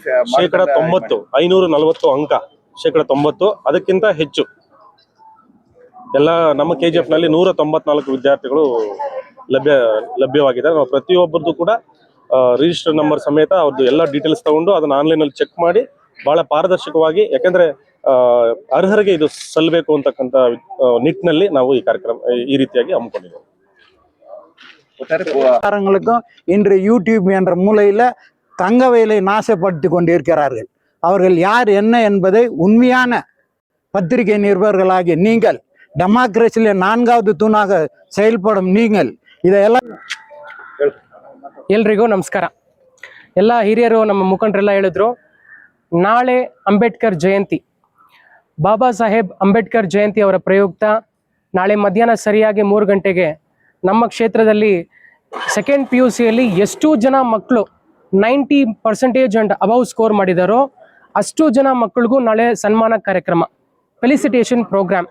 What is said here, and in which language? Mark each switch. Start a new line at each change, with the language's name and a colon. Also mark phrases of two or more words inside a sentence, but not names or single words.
Kannada: 90 540 ಅಂಕ, 90 ಅದಕ್ಕಿಂತ ಹೆಚ್ಚು ಎಲ್ಲ ನಮ್ಮ KGF ನಲ್ಲಿ 194 ವಿದ್ಯಾರ್ಥಿಗಳು ಲಭ್ಯವಾಗಿದ್ದಾರೆ. ನಾವು ಪ್ರತಿಯೊಬ್ಬರದ್ದು ಕೂಡ
English: register number
Kannada: ಸಮೇತ ಅವ್ರದ್ದು ಎಲ್ಲ ಡೀಟೇಲ್ಸ್ ತಗೊಂಡು ಅದನ್ನ ಆನ್ಲೈನ್ ಅಲ್ಲಿ ಚೆಕ್ ಮಾಡಿ ಬಹಳ ಪಾರದರ್ಶಕವಾಗಿ, ಯಾಕಂದ್ರೆ ಅರ್ಹರಿಗೆ ಇದು ಸಲ್ಲಬೇಕು ಅಂತಕ್ಕಂಥ ನಿಟ್ಟಿನಲ್ಲಿ ನಾವು ಈ ಕಾರ್ಯಕ್ರಮ ಈ ರೀತಿಯಾಗಿ ಹಮ್ಮಿಕೊಂಡಿದ್ದೇವೆ.
Tamil: இன்று யூடியூப் என்ற மூலையில் தங்க வேலை நாசப்படுத்தி கொண்டிருக்கிறார்கள். அவர்கள் யார் என்ன என்பதை உண்மையான பத்திரிகை நிருபர்களாகிய நீங்கள், டெமோக்ரஸியில 4வது தூணாக செயல்படும் நீங்கள் இதையெல்லாம்.
Kannada: ಎಲ್ರಿಗೂ ನಮಸ್ಕಾರ. ಎಲ್ಲ ಹಿರಿಯರು, ನಮ್ಮ ಮುಖಂಡರೆಲ್ಲ ಹೇಳಿದ್ರು, ನಾಳೆ ಅಂಬೇಡ್ಕರ್ ಜಯಂತಿ, ಬಾಬಾ ಸಾಹೇಬ್ ಅಂಬೇಡ್ಕರ್ ಜಯಂತಿ ಅವರ ಪ್ರಯುಕ್ತ ನಾಳೆ ಮಧ್ಯಾಹ್ನ ಸರಿಯಾಗಿ 3 ಗಂಟೆಗೆ ನಮ್ಮ ಕ್ಷೇತ್ರದಲ್ಲಿ ಸೆಕೆಂಡ್ PUCಯಲ್ಲಿ ಎಷ್ಟು ಜನ ಮಕ್ಕಳು 90%
English: and above score
Kannada: ಮಾಡಿದಾರೋ ಅಷ್ಟು ಜನ ಮಕ್ಕಳಿಗೂ ನಾಳೆ ಸನ್ಮಾನ ಕಾರ್ಯಕ್ರಮ,
English: felicitation program.